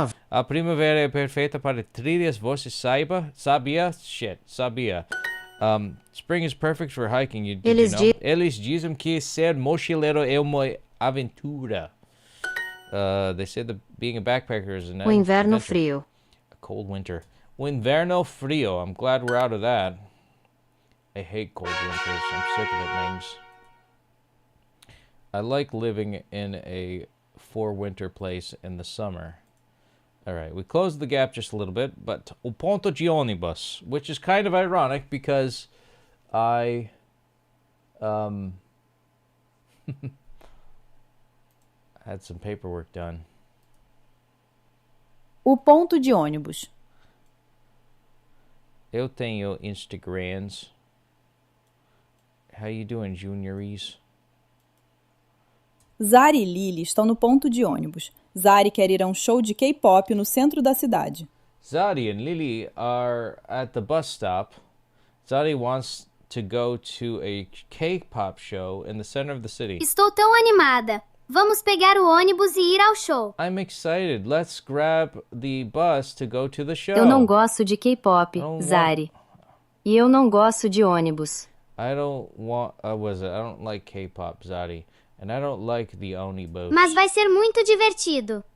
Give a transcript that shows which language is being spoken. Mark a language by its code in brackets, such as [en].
[pt] A primavera é perfeita para trilhas, você sabia? Shit, sabia. [en] Spring is perfect for hiking. [pt] Eles dizem que ser mochileiro é uma aventura. [en] They say that being a backpacker is an [pt] O inverno [en] adventure. [pt] frio. [en] A cold winter. [pt] O inverno frio. [en] I'm glad we're out of that. I hate cold winters. I'm sick of it, Mings. I like living in a four-winter place in the summer. Alright, we closed the gap just a little bit, but [pt] o ponto de ônibus, [en] which is kind of ironic because I had some paperwork done. [pt] O ponto de ônibus. Eu tenho Instagrams. [en] How you doing, juniories? [pt] Zari e Lily estão no ponto de ônibus. Zari quer ir a um show de K-pop no centro da cidade. [en] Zari and Lily are at the bus stop. Zari wants to go to a K-pop show in the center of the city. [pt] Estou tão animada. Vamos pegar o ônibus e ir ao show. [en] I'm excited. Let's grab the bus to go to the show. [pt] Eu não gosto de K-pop, Zari. E eu não gosto de ônibus. [en] I don't like K-pop, Zari. And I don't like the ônibus. [pt] Mas vai ser muito divertido.